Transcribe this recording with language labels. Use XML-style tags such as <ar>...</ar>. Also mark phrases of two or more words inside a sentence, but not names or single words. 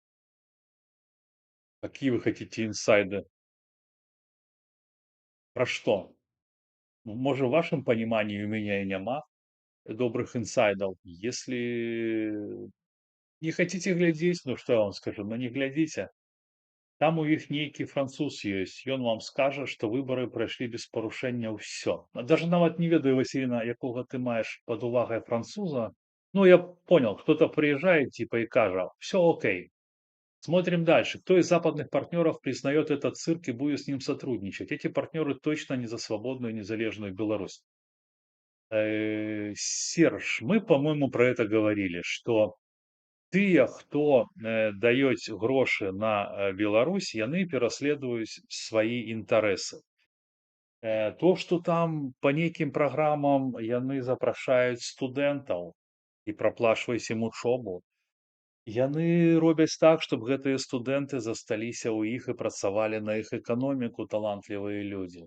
<ru>Какие вы хотите инсайды? Про что? Может, в вашем понимании у меня и нема добрых инсайдов. Если не хотите глядеть, ну что я вам скажу, ну не глядите.</ru> <be>Там у іх нейкі француз ёсць. Ён вам скажа, што выбары прайшлі без парушэння ўсё. Даже нават не ведаю, Васіліна, якога ты маеш пад увагай француза. Ну,</be> <ru>я понял, кто-то приезжает типа и кажа, все окей. Смотрим дальше. Кто из западных партнеров признает этот цирк и будет с ним сотрудничать? Эти партнеры точно не за свободную и незалежную Беларусь.</ru> <be>Серж,</be> <ru>мы, по-моему, про это говорили, что</ru> <be>тыя, хто даюць грошы на Беларусь, яны пераследуюць свае інтарэсы. То, што там па нейкім праграмам яны запрашаюць студэнтаў і праплачваюць ім учобу, яны робяць так, чтобы гэтыя студэнты засталіся ў іх і працавалі на іх эканоміку талантлівыя людзі.</be>